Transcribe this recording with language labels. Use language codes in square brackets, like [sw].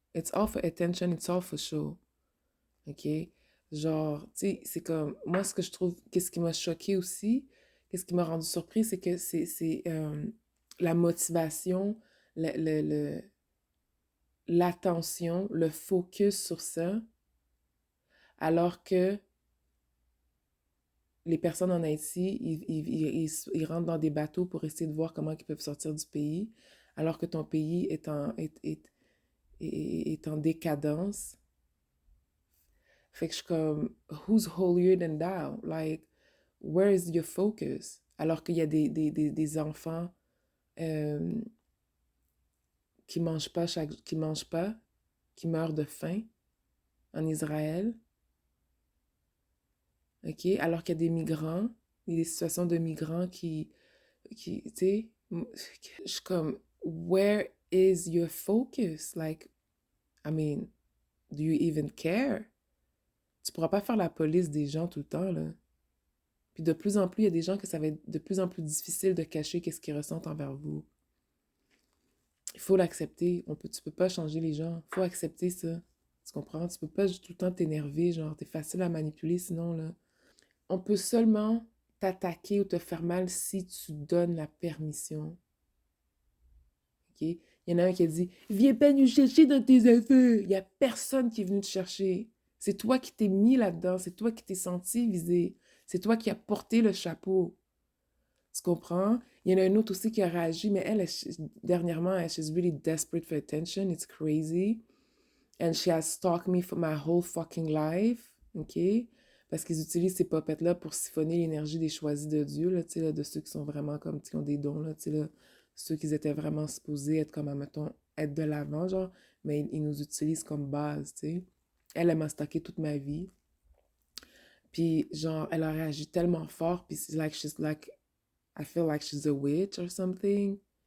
[en] It's all for attention, it's all for show. OK? [fr] Genre, tu sais, c'est comme, moi, ce que je trouve, qu'est-ce qui m'a choqué aussi, qu'est-ce qui m'a rendu surpris, c'est que c'est la motivation, le, le, le- l'attention, le focus sur ça, alors que les personnes en Haïti, ils rentrent dans des bateaux pour essayer de voir comment ils peuvent sortir du pays, alors que ton pays est en décadence. Fait que je suis comme, [en] who's holier than thou? Like, where is your focus? [fr] Alors qu'il y a des enfants euh, qui mangent pas, qui meurent de faim en Israël, ok? Alors qu'il y a des migrants, il y a des situations de migrants tu sais, je suis comme, [en] where is your focus? Like, I mean, do you even care? [fr] Tu pourras pas faire la police des gens tout le temps, là. Puis de plus en plus, il y a des gens que ça va être de plus en plus difficile de cacher qu'est-ce qu'ils ressentent envers vous. Il faut l'accepter. Tu peux pas changer les gens. Il faut accepter ça. Tu comprends? Tu peux pas tout le temps t'énerver, genre, t'es facile à manipuler sinon, là. On peut seulement t'attaquer ou te faire mal si tu donnes la permission. OK? Il y en a un qui a dit « Viens pas nous chercher dans tes affaires! » Il n'y a personne qui est venu te chercher. C'est toi qui t'es mis là-dedans. C'est toi qui t'es senti visé. C'est toi qui as porté le chapeau. Tu comprends? Il y en a une autre aussi qui a réagi, mais elle, dernièrement, [en] she's really desperate for attention. It's crazy. And she has stalked me for my whole fucking life. OK? [fr] Parce qu'ils utilisent ces puppets-là pour siphonner l'énergie des choisis de Dieu, là, tu sais, là, de ceux qui sont vraiment comme, qui ont des dons, là, tu sais, là, ceux qui étaient vraiment supposés être comme, mettons, être de l'avant, genre, mais ils nous utilisent comme base, tu sais. Elle m'a stalké toute ma vie. Puis, genre, elle a réagi tellement fort, puis c'est [en] like, she's like, I feel like she's a witch or something.